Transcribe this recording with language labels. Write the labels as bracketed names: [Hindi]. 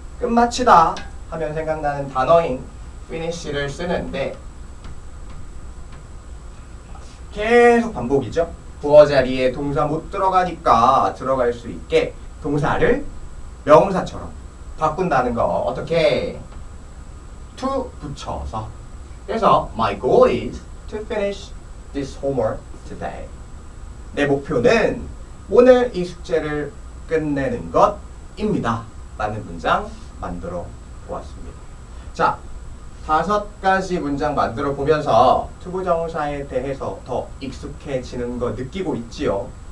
[Korean] 끝마치다 하면 생각나는 단어인 finish를 쓰는데 계속 반복이죠. 부어 자리에 동사 못 들어가니까 들어갈 수 있게 동사를 명사처럼 바꾼다는 거. 어떻게? to 붙여서. 그래서 [English] my goal is to finish this homework today. [Korean] 내 목표는 오늘 이 숙제를 끝내는 것입니다. 라는 문장 만들어 보았습니다. 자, 5가지 문장 만들어 보면서 투부정사에 대해서 더 익숙해지는 거 느끼고 있지요?